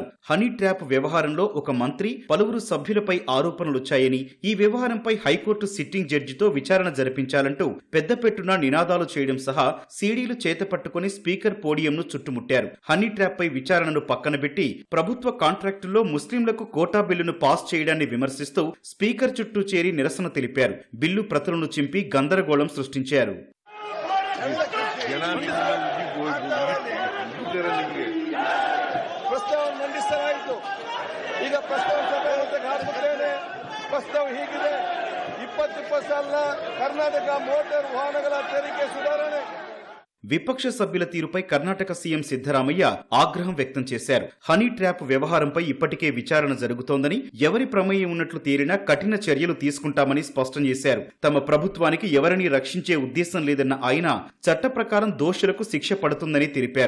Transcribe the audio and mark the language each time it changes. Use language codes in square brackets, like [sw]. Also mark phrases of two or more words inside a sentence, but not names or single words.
[en] honey trap [te] వ్యవహారంలో ఒక మంత్రి, పలువురు సభ్యులపై ఆరోపణలొచ్చాయని, ఈ వ్యవహారంపై హైకోర్టు [en] sitting judge [te] విచారణ జరిపించాలంటూ పెద్దపెట్టున నినాదాలు చేయడం సహా సీడీలు చేతపట్టుకుని స్పీకర్ పోడియంను చుట్టుముట్టారు. [en] honey trap [te] పై విచారణను పక్కనబెట్టి ప్రభుత్వ కాంట్రాక్టుల్లో ముస్లింలకు కోటా బిల్లును పాస్ చేయడాన్ని విమర్శిస్తూ స్పీకర్ చుట్టూ చేరి నిరసన తెలిపారు. బిల్లు ప్రతులను చింపి గందరగోళం సృష్టించారు. [kn] ಪ್ರಸ್ತಾವ ಹೀಗಿದೆ: 20 ಸಾಲ ಕರ್ನಾಟಕ ಮೋಟಾರ್ ವಾಹನಗಳ ತೆರಿಗೆ ಸುಧಾರಣೆ. [te] విపక్ష సభ్యుల తీరుపై కర్ణాటక సీఎం సిద్ధరామయ్య ఆగ్రహం వ్యక్తం చేశారు. [en] honey trap [te] వ్యవహారంపై ఇప్పటికే విచారణ జరుగుతోందని, ఎవరి ప్రమేయం ఉన్నట్లు తేలినా కఠిన చర్యలు తీసుకుంటామని స్పష్టం చేశారు. తమ ప్రభుత్వానికి ఎవరిని రక్షించే ఉద్దేశం లేదన్న ఆయన చట్ట ప్రకారం దోషులకు శిక్ష పడుతుందని తెలిపారు.